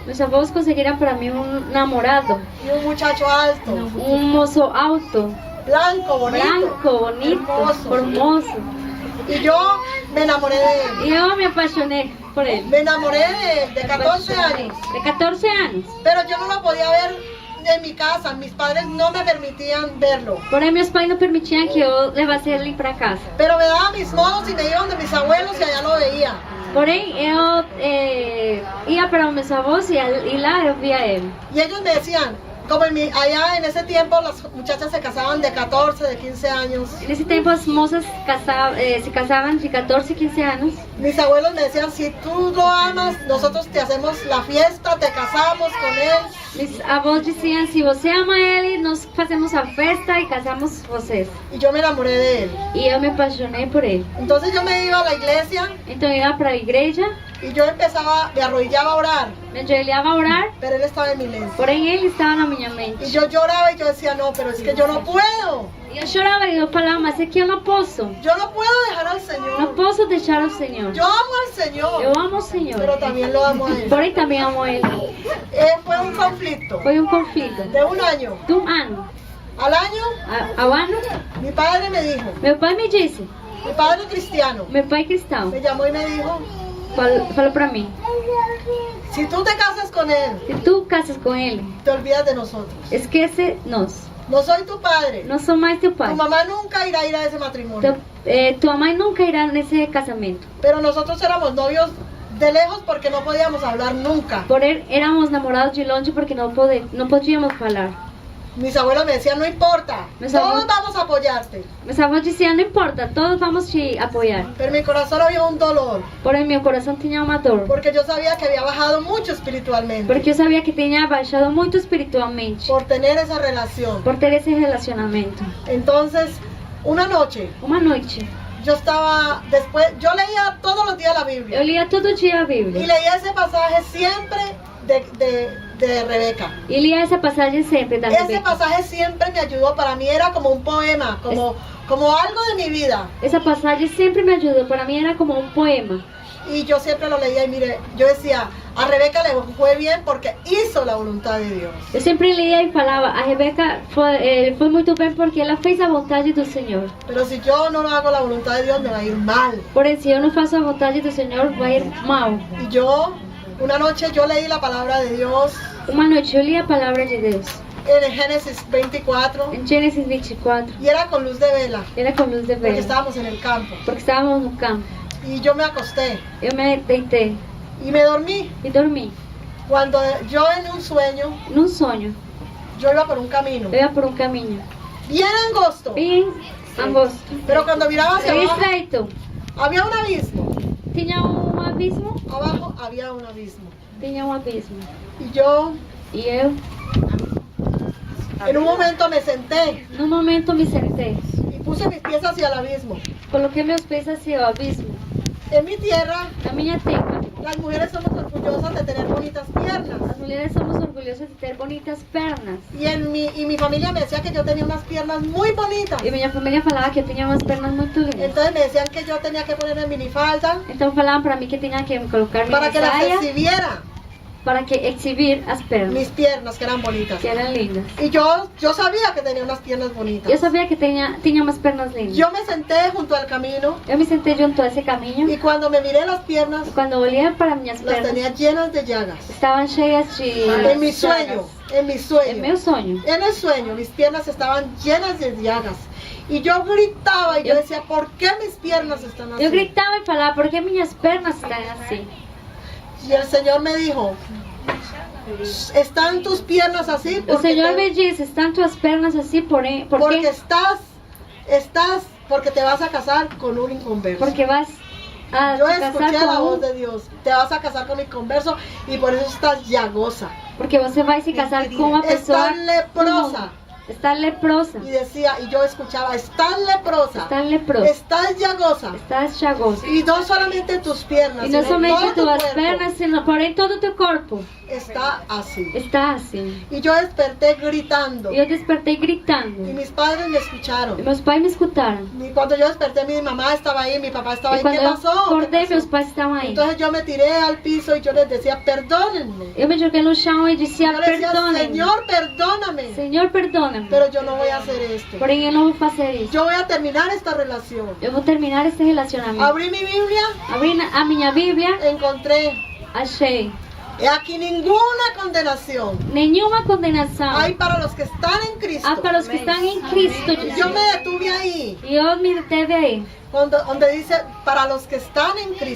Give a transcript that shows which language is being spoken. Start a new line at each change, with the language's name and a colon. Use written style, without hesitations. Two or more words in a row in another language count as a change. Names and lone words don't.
Portuguese: Meus avós conseguiram para mim um namorado.
Spanish: y un muchacho alto,
Portuguese: Um moço alto,
Spanish: blanco, bonito,
Portuguese: branco, bonito,
Spanish: hermoso.
Portuguese: formoso.
Spanish: Y yo me enamoré de él.
Portuguese: E eu me apaixonei por ele.
Spanish: Me enamoré de él de 14 años.
Portuguese: De 14 anos.
Spanish: Pero yo no lo podía ver en mi casa. Mis padres no me permitían verlo.
Portuguese: Porém, meus pais não permitiam que eu levasse ele para casa.
Spanish: Pero me daban mis modos y me iban de mis abuelos y allá lo veía.
Portuguese: Porém, eu ia para os meus avós e lá eu via ele.
Spanish: Y ellos me decían, como allá en ese tiempo las muchachas se casaban de 14, de 15 años.
Portuguese: Nesse tempo, as moças se casavam de 14 e 15 anos.
Spanish: Mis abuelos me decían, si tú lo amas, nosotros te hacemos la fiesta, te casamos con él.
Portuguese: Meus avós diziam, se você ama ele, nós fazemos a festa e casamos vocês.
Spanish: Y yo me enamoré de él.
Portuguese: E eu me apaixonei por ele.
Spanish: Entonces yo me iba a la iglesia
Portuguese: Então eu ia para a igreja,
Spanish: y yo me arrodillaba a orar,
Portuguese: me ajoelhava a orar,
Spanish: pero él estaba en mi mente.
Portuguese: porém ele estava na minha
Spanish: Y
Portuguese: mente.
Spanish: yo lloraba y yo decía, no, pero es que yo no puedo.
Portuguese: E eu chorava e eu falava, mas é que eu não posso.
Spanish: Yo no puedo dejar al
Portuguese: Não
Spanish: Señor.
Portuguese: posso deixar o Senhor.
Spanish: Yo amo al Señor,
Portuguese: Eu amo o Senhor,
Spanish: pero también lo amo a él.
Portuguese: porém também amo ele.
Spanish: Fue un conflicto
Portuguese: Foi conflito.
Spanish: de un año.
Portuguese: De ano.
Spanish: Al año,
Portuguese: Ao ano,
Spanish: mi padre me dijo,
Portuguese: meu pai me disse,
Spanish: mi padre cristiano,
Portuguese: meu pai cristão,
Spanish: me llamó y me dijo,
Portuguese: falou para mim,
Spanish: si tú te casas con él,
Portuguese: se tu casas com ele,
Spanish: te olvidas de nosotros.
Portuguese: esquece-nos.
Spanish: No soy tu padre.
Portuguese: Não sou mais teu pai.
Spanish: Tu mamá nunca irá a ir a ese matrimonio.
Portuguese: Tua mãe nunca irá nesse casamento.
Spanish: Pero nosotros éramos novios de lejos porque no podíamos hablar nunca.
Portuguese: Porém, éramos namorados de longe porque não podíamos falar.
Spanish: Mis abuelos me decían, no importa, Mis todos abuelos- vamos a apoyarte.
Portuguese: Meus avós diziam, não importa, todos vamos te apoiar.
Spanish: Pero en mi corazón había un dolor,
Portuguese: Porém, meu coração tinha uma dor.
Spanish: porque yo sabía que había bajado mucho espiritualmente
Portuguese: Porque eu sabia que tinha baixado muito espiritualmente.
Spanish: por tener esa relación.
Portuguese: Por ter esse relacionamento.
Spanish: Entonces, una noche,
Portuguese: Uma noite,
Spanish: yo yo leía todos los días la
Portuguese: eu
Spanish: Biblia
Portuguese: lia todo dia a
Spanish: y
Portuguese: Bíblia.
Spanish: leía ese pasaje siempre de Rebeca.
Portuguese: E lia essa passagem sempre da
Spanish: Ese
Portuguese: Rebeca.
Spanish: pasaje siempre me ayudó, para mí era como un poema, como algo de mi vida.
Portuguese: Essa passagem sempre me ajudou. Para mim era como um poema.
Spanish: Y yo siempre lo leía y mire, yo decía, a Rebeca le fue bien porque hizo la voluntad de Dios.
Portuguese: Eu sempre lia e falava, a Rebeca foi muito bem porque ela fez a vontade do Senhor.
Spanish: Pero si yo no hago la voluntad de Dios, me va a ir mal.
Portuguese: Porém, se eu não faço a vontade do Senhor, vai ir mal.
Spanish: Y yo, una noche yo leí la palabra de Dios
Portuguese: Uma noite eu li a palavra de Deus.
Spanish: en Génesis 24
Portuguese: Em Gênesis 24,
Spanish: y era con luz de vela,
Portuguese: era com luz de
Spanish: porque
Portuguese: vela.
Spanish: estábamos en el campo.
Portuguese: Porque estávamos no campo.
Spanish: Y yo me acosté
Portuguese: Eu me deitei
Spanish: y me dormí.
Portuguese: e dormi.
Spanish: Cuando yo en un sueño,
Portuguese: Num sonho,
Spanish: yo iba por un camino
Portuguese: eu ia por um caminho
Spanish: bien angosto,
Portuguese: bem angosto,
Spanish: pero cuando miraba hacia
Portuguese: bem
Spanish: abajo,
Portuguese: estreito.
Spanish: había un abismo.
Portuguese: Tinha um abismo,
Spanish: Abajo había un abismo.
Portuguese: tinha um abismo.
Spanish: Y yo
Portuguese: E eu,
Spanish: en un momento me senté
Portuguese: num momento, me sentei.
Spanish: y puse mis pies hacia el abismo.
Portuguese: Coloquei meus pés hacia o abismo.
Spanish: En mi tierra,
Portuguese: Na minha terra,
Spanish: las mujeres somos orgullosas de tener bonitas piernas.
Portuguese: as mulheres somos orgulhosas de ter bonitas pernas.
Spanish: Y mi familia me decía que yo tenía unas piernas muy bonitas.
Portuguese: E minha família falava que eu tinha umas pernas muito lindas.
Spanish: Entonces me decían que yo tenía que ponerme minifalda
Portuguese: Então falavam para mim que tinha que me colocar minha
Spanish: para que las
Portuguese: saia
Spanish: exhibiera,
Portuguese: para que exhibir as pernas,
Spanish: mis piernas que eran bonitas.
Portuguese: que eram lindas.
Spanish: Y yo sabía que tenía unas piernas bonitas.
Portuguese: Eu sabia que tinha umas pernas lindas.
Spanish: Yo me senté junto al camino
Portuguese: Eu me sentei junto a esse caminho
Spanish: y cuando me miré las piernas,
Portuguese: e quando olhei para minhas
Spanish: las
Portuguese: pernas,
Spanish: tenía llenas de llagas.
Portuguese: estavam cheias de
Spanish: En mi sueño, en mi
Portuguese: É
Spanish: sueño.
Portuguese: meu sonho.
Spanish: En el sueño, mis piernas estaban llenas de llagas. Y yo gritaba y yo decía, ¿por qué mis piernas están así?
Portuguese: Eu gritava e falava, por que minhas pernas estão assim?
Spanish: Y el Señor me dijo, ¿están tus piernas así?
Portuguese: O Senhor me disse, estão tuas pernas assim, porém,
Spanish: porque porque te vas a casar con un inconverso.
Portuguese: porque vas a
Spanish: Yo
Portuguese: te
Spanish: escuché
Portuguese: casar
Spanish: la
Portuguese: com
Spanish: voz de Dios, te vas a casar con un inconverso y por eso estás llagosa.
Portuguese: porque você vai se casar com uma pessoa
Spanish: Estás leprosa.
Portuguese: Está leprosa.
Spanish: Y decía, y yo escuchaba, estás leprosa,
Portuguese: Estás leprosa.
Spanish: estás llagosa.
Portuguese: Estás chagosa.
Spanish: Y no solamente tus piernas,
Portuguese: E não
Spanish: sino
Portuguese: somente
Spanish: todo tu
Portuguese: tuas
Spanish: cuerpo.
Portuguese: pernas, sino, porém todo o teu corpo.
Spanish: está así.
Portuguese: está assim.
Spanish: Y yo desperté gritando.
Portuguese: E eu despertei gritando.
Spanish: Y mis padres me
Portuguese: E
Spanish: escucharon.
Portuguese: meus pais me escutaram.
Spanish: Y cuando yo desperté, mi mamá estaba ahí, mi papá estaba
Portuguese: E
Spanish: ahí.
Portuguese: quando
Spanish: ¿Qué
Portuguese: eu
Spanish: pasó? ¿Qué
Portuguese: acordei,
Spanish: pasó?
Portuguese: meus pais estavam aí.
Spanish: Entonces yo me tiré al piso y yo les decía, perdónenme.
Portuguese: Eu me joguei no chão e disse,
Spanish: Yo les decía,
Portuguese: perdone-me.
Spanish: Señor, perdóname.
Portuguese: Senhor, perdona-me.
Spanish: Pero yo no voy a hacer esto.
Portuguese: Porém, eu não vou fazer isso.
Spanish: Yo voy a terminar esta relación.
Portuguese: Eu vou terminar esse relacionamento.
Spanish: Abrí mi Biblia,
Portuguese: Abri a minha Bíblia,
Spanish: encontré,
Portuguese: achei.
Spanish: he aquí ninguna condenación
Portuguese: Nenhuma condenação
Spanish: hay para los que están en Cristo.
Portuguese: há para os que estão em Cristo
Spanish: Y yo me
Portuguese: Jesus.
Spanish: detuve ahí,
Portuguese: E eu me deteve aí,
Spanish: donde dice, para los que están en Cristo.